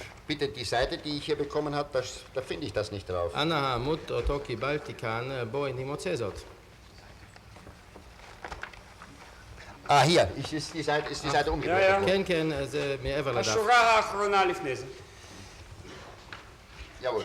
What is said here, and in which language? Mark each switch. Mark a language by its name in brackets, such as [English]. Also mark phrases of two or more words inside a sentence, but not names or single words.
[German] bitte die Seite, die ich hier bekommen habe, da finde ich das nicht drauf. [Hebrew] אנא העמוד אותו קיבלתי כאן, בוא איני מוצא זאת. [German] Ah, hier, ist die Seite umgedreht. Ja, ja. [Hebrew] כן, כן, זה מעבר לדף. השורה האחרונה לפני זה. [German] Jawohl.